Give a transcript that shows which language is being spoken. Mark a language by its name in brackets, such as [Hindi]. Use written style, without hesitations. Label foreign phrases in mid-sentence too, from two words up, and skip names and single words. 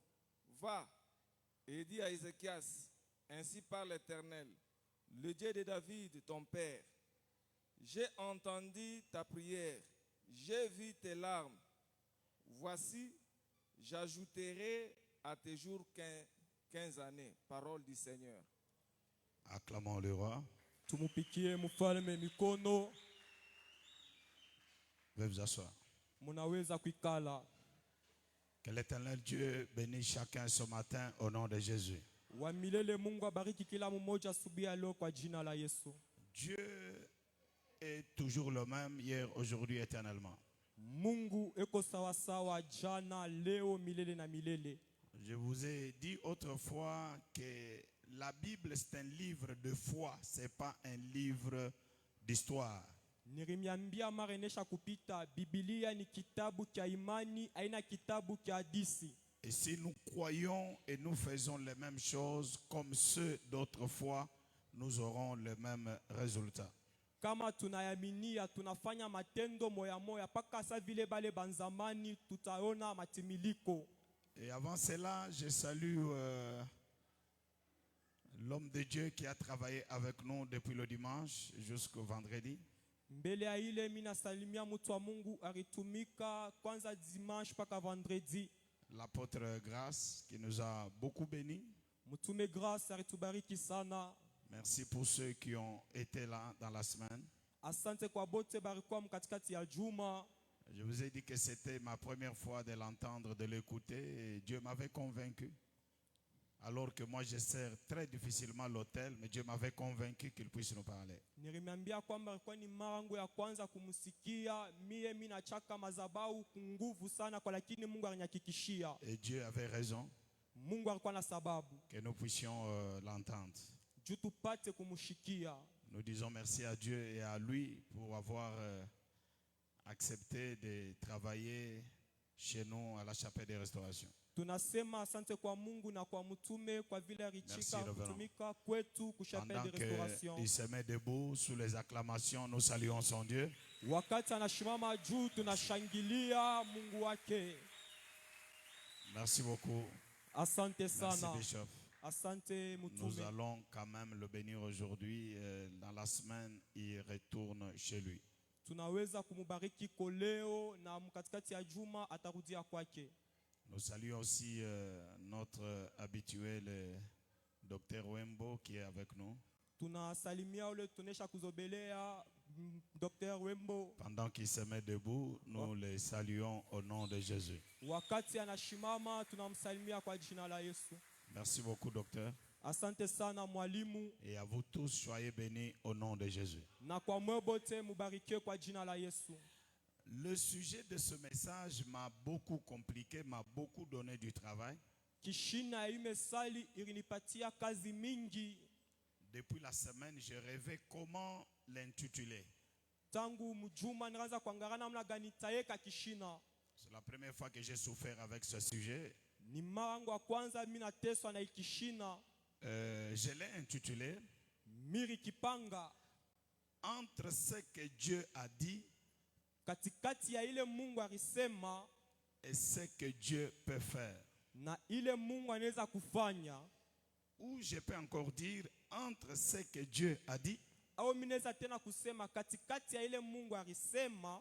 [French] Va et dis à Ézéchias, ainsi parle l'Éternel, le Dieu de David, ton père. J'ai entendu ta prière, j'ai vu tes larmes. Voici, j'ajouterai à tes jours 15 années. Parole du Seigneur. Acclamons le roi. [Swahili] Tumupikie mfalme mikono. [French] Veuillez vous asseoir. [Swahili] Munaweza kuikala. [French] Que l'Éternel Dieu bénisse chacun ce matin au nom de Jésus. [Swahili] Wa milele Mungu abariki kila mmoja asubuhi ya leo kwa jina la Yesu. [French] Dieu est toujours le même, hier, aujourd'hui, éternellement. [Swahili] Mungu eko sawa sawa jana, leo, milele na milele. [French] Je vous ai dit autrefois que la Bible c'est un livre de foi, c'est pas un livre d'histoire. [Swahili] Nirimiambia mara inesha kupita, Biblia ni kitabu cha imani, haina kitabu cha hadithi. [French] Et si nous croyons et nous faisons les mêmes choses comme ceux d'autrefois, nous aurons le même résultat. [Swahili] Kama tunayaminia, tunafanya matendo moya moya, paka sa vile bale banzamani, tutaona matimiliko. [French] Et avant cela, je salue l'homme de Dieu qui a travaillé avec nous depuis le dimanche jusqu'au vendredi. [Swahili] Mbele ya ile mina salimia mtu wa Mungu aritumika kwanza dimanche paka vendredi. [French] L'apôtre Grâce qui nous a beaucoup bénis. [Swahili] Mtume Grâce aritubariki sana. [French] Merci pour ceux qui ont été là dans la semaine. [Swahili] Asante kwa bote barikuwa mkatikati ya juma. [French] Je vous ai dit que c'était ma première fois de l'entendre, de l'écouter et Dieu m'avait convaincu. Alors que moi, je sers très difficilement l'autel, mais Dieu m'avait convaincu qu'il puisse nous parler. [Swahili] Nilimwambia kwamba ilikuwa ni mara yangu ya kwanza kumsikia. Mimi nachaka madhabahu nguvu sana kwa, lakini Mungu alinihakikishia. [French] Et Dieu avait raison [Swahili] Mungu alikuwa na sababu [French] que nous puissions l'entendre. [Swahili] juu tupate kumshikia. [French] Nous disons merci à Dieu et à lui pour avoir accepté de travailler chez nous à la chapelle de restauration. [Swahili] Tunasema asante kwa Mungu na kwa mtume kwa vile alichika kutumika kwetu ku [French] chapelle de restauration. Il se met debout sous les acclamations, nous saluons son Dieu. [Swahili] Wakati anashimama juu tunashangilia Mungu wake. [French] Merci beaucoup. [Swahili] Asante sana. [French] Merci Bishop. [Swahili] Asante [French] Nous [Swahili] mtume. [French] allons quand même le bénir aujourd'hui. Dans la semaine, il retourne chez lui. [Swahili] Tunaweza kumubariki koleo na mkatikati ya juma atarudia kwake. [French] Nous saluons aussi notre habitué, le docteur Wembo, qui est avec nous. [Swahili] Tunasalimia ule tunesha kuzobelea Dr. Wembo. [French] Pendant qu'il se met debout, nous le saluons au nom de Jésus. [Swahili] Wakati anashimama tunamsalimia kwa jina la Yesu. [French] Merci beaucoup, docteur. [Swahili] Asante sana mwalimu. [French] Et à vous tous, soyez bénis au nom de Jésus. [Swahili] Na kwa mwebote mubarike kwa jina la Yesu. [French] Le sujet de ce message m'a beaucoup compliqué, m'a beaucoup donné du travail. [Swahili] Kishina hii mesali ilinipatia kazi mingi. [French] Depuis la semaine, je rêvais comment l'intituler. [Swahili] Tangu mjuma nikaanza kuangalia namna gani tayeka kishina. [French] C'est la première fois que j'ai souffert avec ce sujet. [Swahili] Ni mara yangu ya kwanza mimi nateswa na ikishina. [French] Je l'ai intitulé [Swahili] Miri kipanga. [French] Entre ce que Dieu a dit [Swahili] Katikati ya ile Mungu alisema [French] et ce que Dieu peut faire. [Swahili] na ile Mungu anaweza kufanya. [French] Ou je peux encore dire entre ce que Dieu a dit [Swahili] Au minaweza tena kusema katikati ya ile Mungu alisema